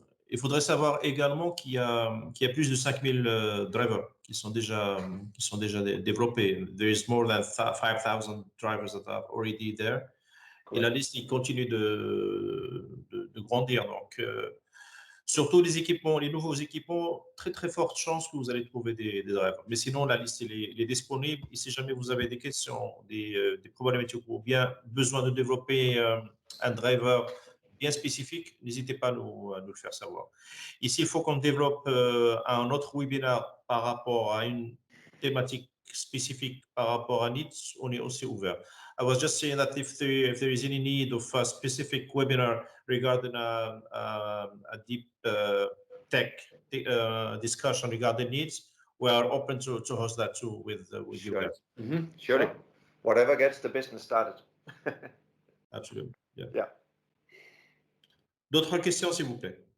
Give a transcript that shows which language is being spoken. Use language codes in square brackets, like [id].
[fr] Il faudrait savoir également qu'il y a plus de 5000 drivers qui sont déjà développés. [en] There is more than 5,000 drivers that are already there. [fr] Cool. Et la liste il continue de grandir. Donc, surtout les équipements, les nouveaux équipements, très forte chance que vous allez trouver des drivers. Mais sinon, la liste elle est disponible. Et si jamais vous avez des questions, des problématiques ou bien besoin de développer un driver bien spécifique, n'hésitez pas à nous le faire savoir. Ici, il faut qu'on développe un autre webinaire par rapport à une thématique spécifique par rapport à Neets, on est aussi ouvert. [en] I was just saying that if there is any need of a specific webinar regarding a deep tech discussion regarding Neets, we are open to host that too with you guys. Surely. Whatever gets the business started. Absolutely. Yeah. [fr] D'autres questions, s'il vous plaît?